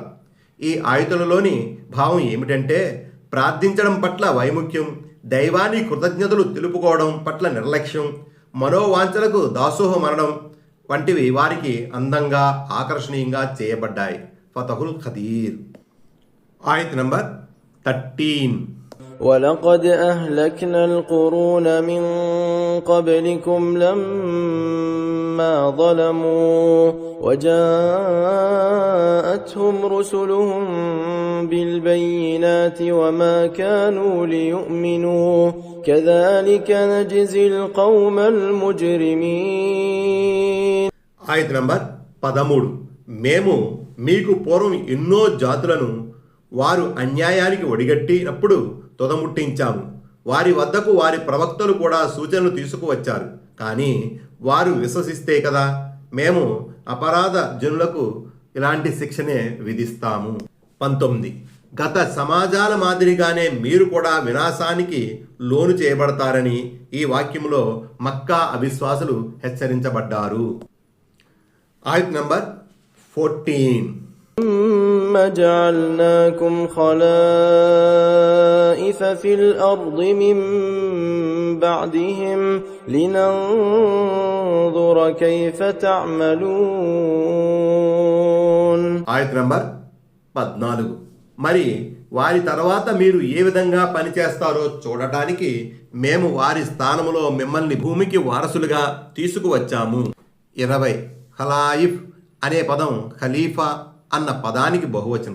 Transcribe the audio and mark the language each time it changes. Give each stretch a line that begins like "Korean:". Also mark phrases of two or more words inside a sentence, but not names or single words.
Telugu: ఈ ఆయతులలోని భావం ఏమిటంటే, ప్రార్థించడం పట్ల వైముఖ్యం, దైవాన్ని కృతజ్ఞతలు తెలుపుకోవడం పట్ల నిర్లక్ష్యం, మనోవాంఛలకు దాసోహమనడం వంటివి వారికి అందంగా ఆకర్షణీయంగా చేయబడ్డాయి. ఫతహుల్ ఖదీర్. ఆయత్ నంబర్ 13.
Arabic: وَلَقَدْ أَهْلَكْنَا الْقُرُونَ مِنْ قَبْلِكُمْ لَمَّا ظَلَمُوا وَجَاءَتْهُمْ رُسُلُهُم بِالْبَيِّنَاتِ وَمَا كَانُوا لِيُؤْمِنُوا كَذَلِكَ نَجْزِي الْقَوْمَ الْمُجْرِمِينَ.
Telugu: ఆయత్ నంబర్ 13. మేము మీకు పూర్వం ఎన్నో జాతులను వారు అన్యాయానికి ఒడిగట్టినప్పుడు తుదముట్టించాము. వారి వద్దకు వారి ప్రవక్తలు కూడా సూచనలు తీసుకువచ్చారు. కానీ వారు విశ్వసిస్తే కదా మేము అపరాధ జనులకు ఇలాంటి శిక్షనే విధిస్తాము. 19. గత సమాజాల మాదిరిగానే మీరు కూడా వినాశానికి లోను చేయబడతారని ఈ వాక్యంలో మక్కా అవిశ్వాసులు హెచ్చరించబడ్డారు. ఆయత్ నంబర్ 14.
Arabic: ثُمَّ جَعَلْنَاكُمْ خَلَائِفَ فِي الْأَرْضِ مِنْ بَعْدِهِمْ لِنَنْظُرَ كَيْفَ تَعْمَلُونَ.
Telugu: ఆయత్ నంబర్ 14. మరి వారి తర్వాత మీరు ఏ విధంగా పనిచేస్తారో చూడటానికి మేము వారి స్థానంలో మిమ్మల్ని భూమికి వారసులుగా తీసుకువచ్చాము. 20. ఖలాయిఫ్ అనే పదం ఖలీఫా అన్న పదానికి బహువచనం.